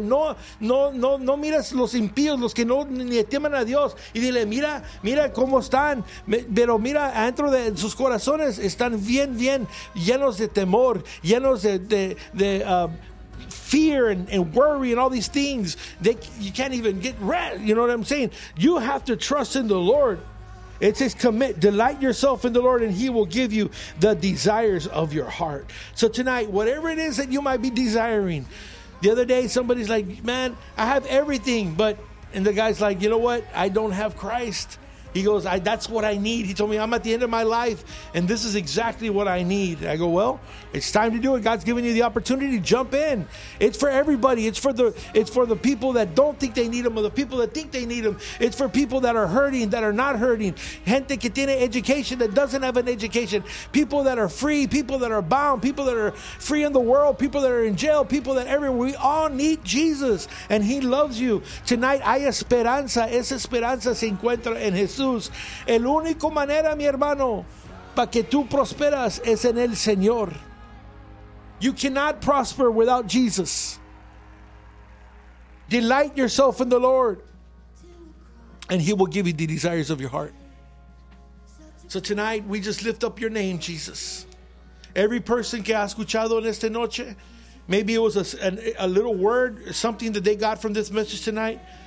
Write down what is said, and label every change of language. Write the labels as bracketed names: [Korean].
[Spanish] No miras los impíos, los que no ni temen a Dios. Y dile, mira cómo están. Pero mira, adentro de sus corazones están bien, bien llenos de temor. Llenos de [English] fear and worry and all these things. You can't even get rest. You know what I'm saying? You have to trust in the Lord. It says commit. Delight yourself in the Lord and he will give you the desires of your heart. So tonight, whatever it is that you might be desiring. The other day, somebody's like, man, I have everything, but And the guy's like, you know what? I don't have Christ. He goes, that's what I need. He told me, I'm at the end of my life, and this is exactly what I need. I go, well, it's time to do it. God's given you the opportunity to jump in. It's for everybody. It's for the people that don't think they need him, or the people that think they need him. It's for people that are hurting, that are not hurting. [Spanish] Gente que tiene [English] education, that doesn't have an education. People that are free, people that are bound, people that are free in the world, people that are in jail, people that everywhere. We all need Jesus, and he loves you. Tonight, [Spanish] hay esperanza. Esa esperanza se encuentra en his. Jesús, el único manera, mi hermano, para que tú prosperas es en el Señor. [English] You cannot prosper without Jesus. Delight yourself in the Lord, and he will give you the desires of your heart. So tonight, we just lift up your name, Jesus. Every person [Spanish] que ha escuchado en esta noche, [English] maybe it was a little word, something that they got from this message tonight.